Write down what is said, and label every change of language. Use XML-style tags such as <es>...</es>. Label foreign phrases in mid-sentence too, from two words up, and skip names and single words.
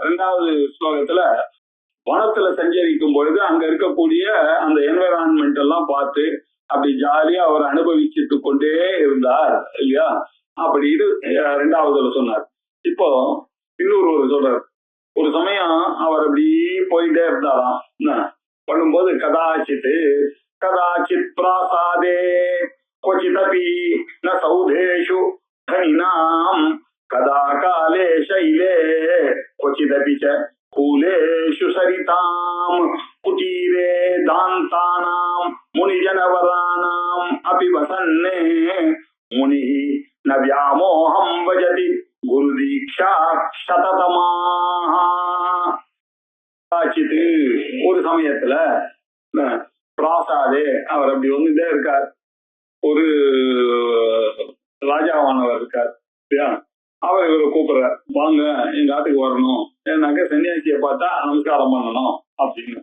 <ta>2வது ஸ்லோகத்துல வனத்துல சஞ்சரிக்கும் பொழுது அங்க இருக்கக்கூடிய அந்த என்விரான்மெண்ட் எல்லாம் பார்த்து அப்படி ஜாலியா அவர் அனுபவிச்சுட்டு கொண்டே இருந்தார் இல்லையா அப்படின்னு 2வதுல சொன்னார். இப்போ இன்னொரு சொல்றார். ஒரு சமயம் அவர் அப்படி போயிட்டே இருந்தாராம்.</ta> <sa>பண்ணும்போது कदाचित् प्रासादे क्वचिदपि न सौधेषु धनिनां कदा काले शैले क्वचिदपि च कूलेषु सरितां कुटीरे दान्तानां मुनिजनवराणाम् अपि वसन्ने मुनिः न व्यामोहं भजति गुरुदीक्षा शततमाः.</sa> <ta>ஒரு சமயத்துல பிராசாதே அவர் அப்படி வந்துட்டே இருக்கார். ஒரு ராஜாவானவர் இருக்கார். அவர் இவரை கூப்பிடுறார், வாங்க எங்க ஆட்டுக்கு வரணும், ஏன்னாக்க சன்னியாசியை பார்த்தா நமஸ்காரம் பண்ணணும் அப்படின்னு.</ta>